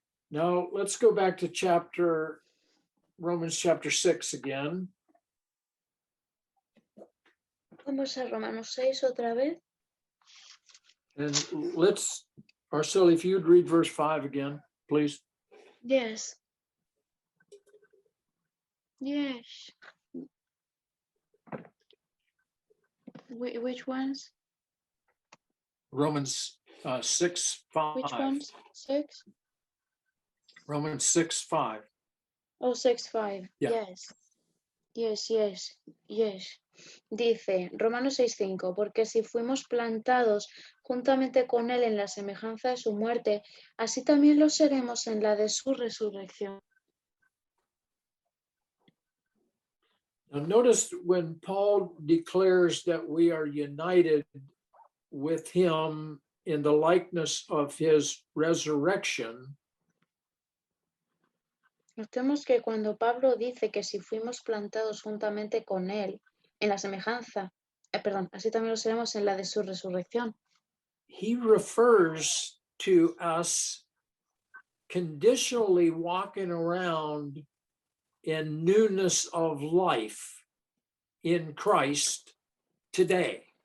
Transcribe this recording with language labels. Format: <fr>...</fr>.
<en>Now let's go back to Romans chapter 6 again.</en> <es>Vamos a Romanos 6 otra vez.</es> <en>And let's, Arceli, if you'd read verse 5 again, please. Yes. Yes. Which ones? Romans 6, 5. Which ones? 6? Romans 6, 5. Oh, 6, 5. Yeah. Yes. Yes, yes, yes.</en> <es>Dice Romanos 6:5, porque si fuimos plantados juntamente con Él en la semejanza de su muerte, así también lo seremos en la de su resurrección.</es> <en>Now notice when Paul declares that we are united with him in the likeness of his resurrection,</en> <es>Notemos que cuando Pablo dice que si fuimos plantados juntamente con Él en la semejanza, así también lo seremos en la de su resurrección.</es> <en>he refers to us conditionally walking around in newness of life in Christ today.</en>